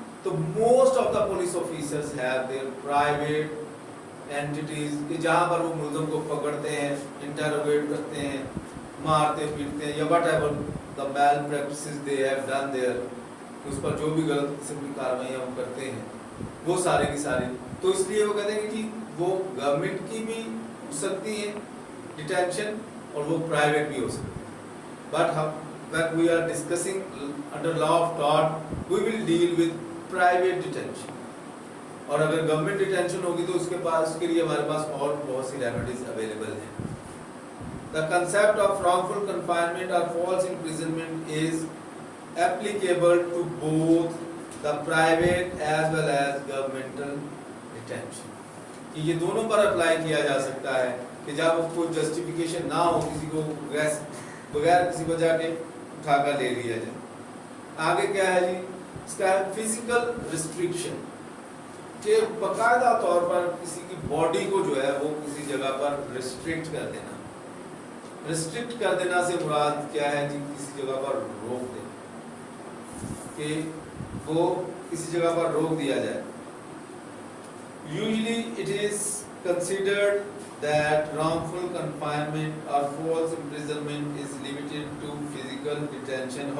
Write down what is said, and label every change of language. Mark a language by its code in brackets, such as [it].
[ur] تو [en] most of the police officers have their private entities [ur] کہ جہاں پر وہ ملزم کو پکڑتے ہیں، انٹروگیٹ کرتے ہیں، مارتے پیٹتے ہیں، یا [en] whatever the malpractices they have done there, [ur] اس پر جو بھی غلط قسم کی کارروائیاں وہ کرتے ہیں وہ سارے کی ساری. تو اس لیے وہ کہتے ہیں کہ جی وہ گورنمنٹ کی بھی ہو سکتی ہے ڈیٹینشن اور وہ پرائیویٹ بھی ہو سکتی ہے. But [en] when we are discussing under law of tort we will deal with private detention. [ur] اور اگر گورنمنٹ ڈیٹینشن ہوگی تو اس کے پاس، اس کے لیے ہمارے پاس اور بہت سی ریمیڈیز اویلیبل ہیں. [en] The concept of wrongful confinement or false imprisonment is applicable to both the private as well as governmental detention. [ur] کہ یہ دونوں پر اپلائی کیا جا سکتا ہے کہ جب کوئی جسٹیفیکیشن نہ ہو، کسی کو بغیر کسی وجہ کے اٹھا کر لے لیا جائے. آگے کیا ہے جی، اس کا ہے فزیکل ریسٹرکشن، کہ باقاعدہ طور پر کسی کی باڈی کو جو ہے وہ کسی جگہ پر ریسٹرکٹ کر دینا. ریسٹرکٹ کر دینا سے مراد کیا ہے جی، کسی جگہ پر روک دینا، کہ وہ کسی جگہ پر روک دیا جائے. [en] Usually it is considered that wrongful confinement or false imprisonment is limited to physical detention.